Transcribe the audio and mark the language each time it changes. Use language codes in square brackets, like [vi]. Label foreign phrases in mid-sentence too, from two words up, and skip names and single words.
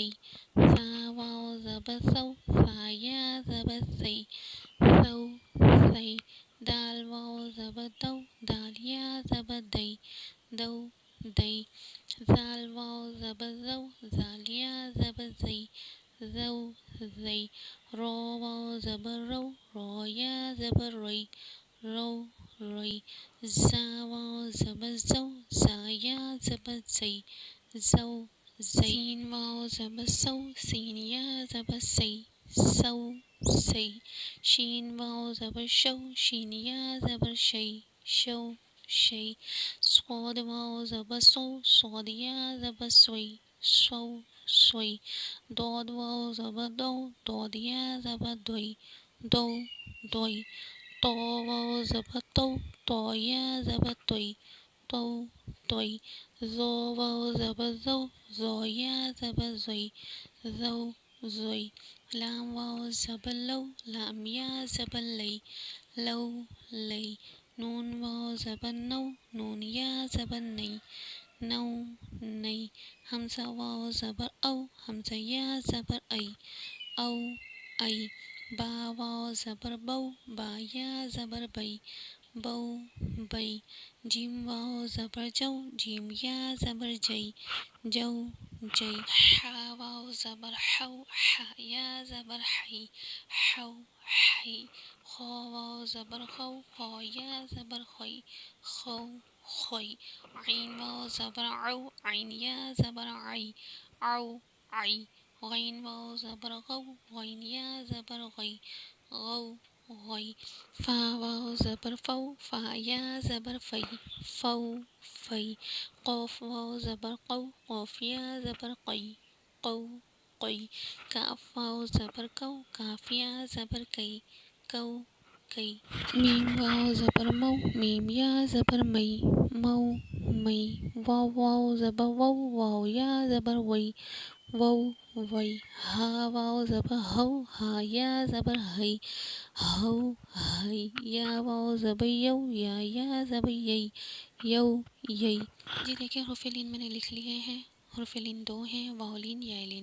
[ur] سا واو زبر سو، سا یا زبر سی، سو سی۔ دال واو زبر دو، دال یا زبر دی، دو دی۔ زال واو زبر زو، زال یا زبر زی، زو زی۔ رو واو زبر رو، رو یا زبر روی، رو روی۔ زا واو زبر زو، زا یا زبر زی، زو زی۔ سین واو زبر سو، سین یا زبر سی، سو سی۔ شین واو زبر شو، شین یا زبر شی، شو شی۔ صاد واو زبر سو، صاد یا زبر سوی، سو سوی۔ ضاد واو زبر دو، ضاد یا زبر دوی، دو دوی۔ طا واو زبر تو، طا یا زبر توی، تو توی۔ ظا واو زبر زو، ظا یا زبر زوی، زو زوی۔ لام واو زبر لو، لام یا زبر لی، لو لی۔ نون واو زبر نو، نون یا زبر نی، نو نی۔ حمزہ واو زبر او، حمزہ یا زبر ای، او ای۔ با واو زبر بو، با یا زبر بی، بو بی۔ جیم واو زبر جو، جیم یا زبر جی، جو جی۔ حا واو زبر حو، حا یا زبر حی، حو حی۔ خا واو زبر خو، خا یا زبر خوی، خو خوی۔ عین واو زبر عو، عین یا زبر عی، عو عی۔ غین واو زبر غو، غین یا زبر غی، غو غی۔ فا واو زبر فو، فا یا زبر فی، فو فی۔ قاف واو زبر قو، قاف یا زبر قی، قو قی۔ کاف واو زبر کو، کاف یا زبر کی، کو کی۔ میم واو زبر مو، میم یا زبر می، مو می۔ واو واو زبر وو، واو یا زبر وی، وو وی۔ ہا واو زبر ہو، ہا یا زبر ہی، ہو ہی۔ یا واو زبر یو، یا زبر یی، یو یی۔ جی دیکھیں حروف لین میں نے لکھ لیے ہیں۔ حروف لین دو ہیں، واو لین، یا لین۔